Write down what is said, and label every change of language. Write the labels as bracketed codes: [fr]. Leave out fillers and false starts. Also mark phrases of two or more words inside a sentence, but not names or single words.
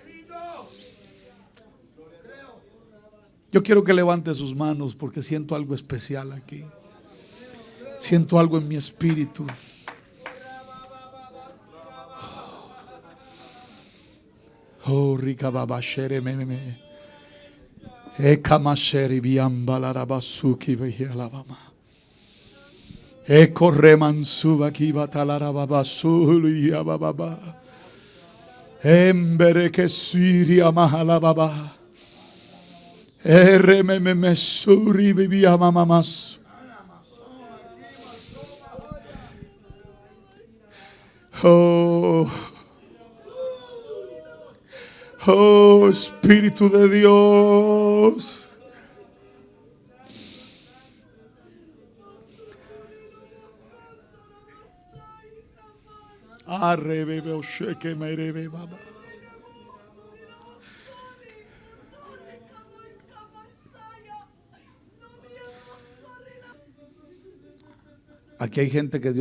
[es] Yo quiero que levante sus manos porque siento algo especial aquí. Siento algo en mi espíritu. Oh, rica babashere meme. Ekamasheri biambalarabasuki behialabama. Ekorremansuba kibatalarababasul yababa. Embere que siria mahala baba. Erememe mesuri bibia mamamas. Oh, oh, Espíritu de Dios. Aquí hay gente que Dios